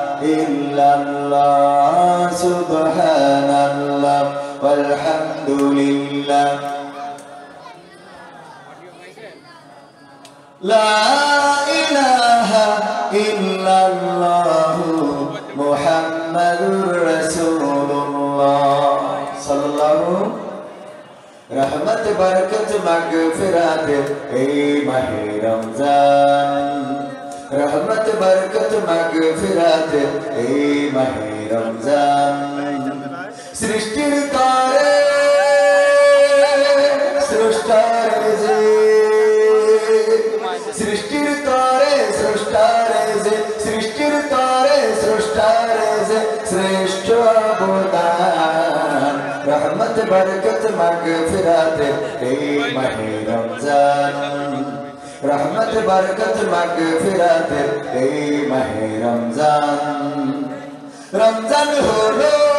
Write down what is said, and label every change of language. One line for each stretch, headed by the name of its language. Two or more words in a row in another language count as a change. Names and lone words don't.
Arabic: إلا الله سبحان الله والحمد لله لا إله إلا الله محمد رسول الله صلى الله
Bangla: রহমত বরকত মাগফিরাত এই মাহে রমজান রহমত বরকত মাগফিরাত এই মাহে রমজান সৃষ্টির তরে স্রষ্টার যে সৃষ্টির তরে স্রষ্টার যে সৃষ্টির তরে স্রষ্টার যে শ্রেষ্ঠ অবদান রহমত বরকত মাগফিরাত এই মাহে রমজান রহমত বরকত মাগফিরাত এই মাহে রমজান রমজান হলো